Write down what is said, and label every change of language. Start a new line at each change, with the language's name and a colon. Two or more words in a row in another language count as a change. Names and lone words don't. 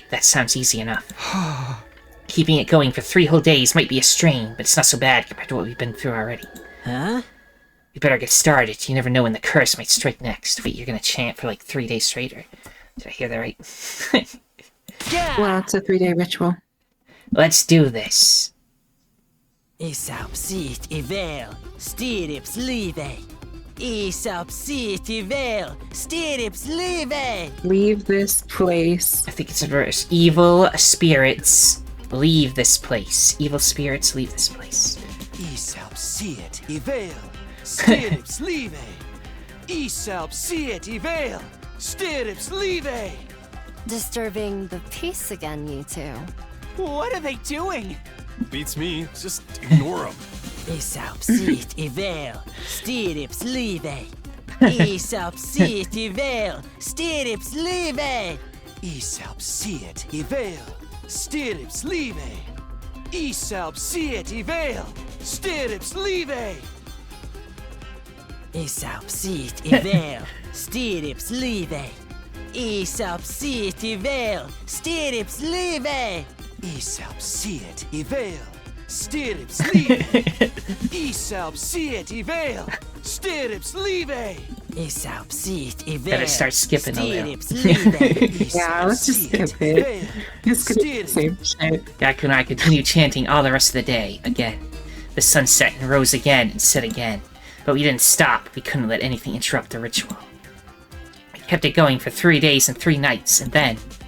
English: That sounds easy enough. Keeping it going for 3 whole days might be a strain, but it's not so bad compared to what we've been through already. Huh? We better get started. You never know when the curse might strike next. Wait, you're gonna chant for like 3 days straight, or did I hear that right? Well, it's a 3-day ritual. Let's do this. Isapsit ivel, stirips live. Isapsit ivel, stirips live. Leave this place. I think it's a verse. Evil spirits, leave this place. Evil spirits, leave this place. Isapsit ivel, stirips live. Isapsit ivel, stirips live. Disturbing the peace again, you two. What are they doing? Beats me. Just ignore them. Isapsit ivel, stirips live. Isapsit ivel, stirips live. Isapsit ivel, stirips live. Isapsit ivel, stirips live. Isapsit ivel, stirips live. Isapsit ivel, stirips live. Isapsit ivel, stirips live. Isapsit ivel, stirrups live. Isapsit ivel. Better start skipping a little. Stirrups live. Yeah, let's just skip it. It's gonna be the same shit. Gaku and I continued chanting all the rest of the day, again. The sun set and rose again and set again. But we didn't stop. We couldn't let anything interrupt the ritual. We kept it going for 3 days and 3 nights, and then...